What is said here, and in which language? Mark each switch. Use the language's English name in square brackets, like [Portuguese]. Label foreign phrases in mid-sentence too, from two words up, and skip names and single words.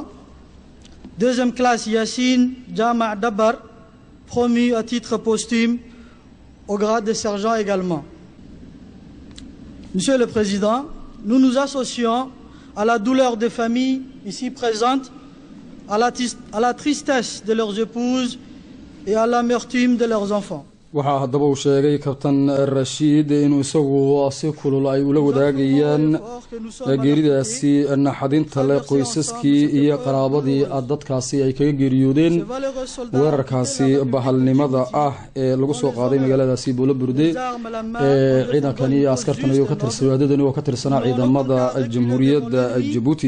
[French] Deuxième classe Yassine Jama' Dabar, promu à titre posthume au grade de sergent également. Monsieur le Président, nous nous associons à la douleur des familles ici présentes, à la tristesse de leurs épouses et à l'amertume de leurs enfants. [Somali] waxaa haddaba uu sheegay Captain Rachid inuu isagu si kulul ay ula wadaagayaan geeridaasi naxadinta leh qoysaskii iyo qaraabadii dadkaasi ay kaga geeriyoodeen weerarkaasi bahalnimada ah ee lagu soo qaaday magaaladaasi Boolaburde ee ciidankani iyo askartan iyo ka tirsadeen oo ka tirsanaa ciidamada jamhuuriyadda Djibouti.